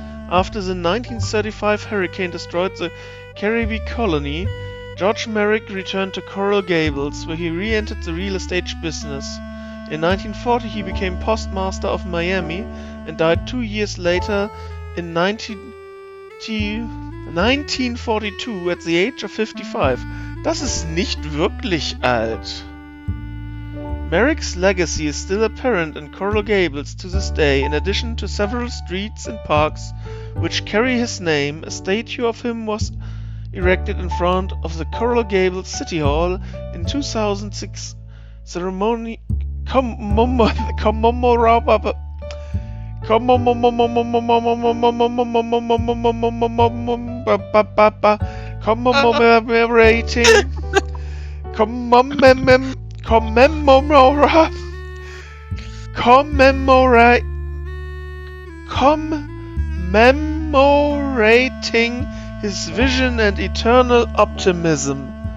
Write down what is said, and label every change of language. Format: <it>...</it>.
<en>After the 1935 hurricane destroyed the Caribbean colony, George Merrick returned to Coral Gables, where he re-entered the real estate business. In 1940 he became postmaster of Miami and died 2 years later in 1942 at the age of 55.</en> <de>Das ist nicht wirklich alt.</de> <en>Merrick's legacy is still apparent in Coral Gables to this day. In addition to several streets and parks which carry his name, a statue of him was erected in front of the Coral Gables City Hall in 2006. Ceremony commemorating his vision and eternal optimism.</en>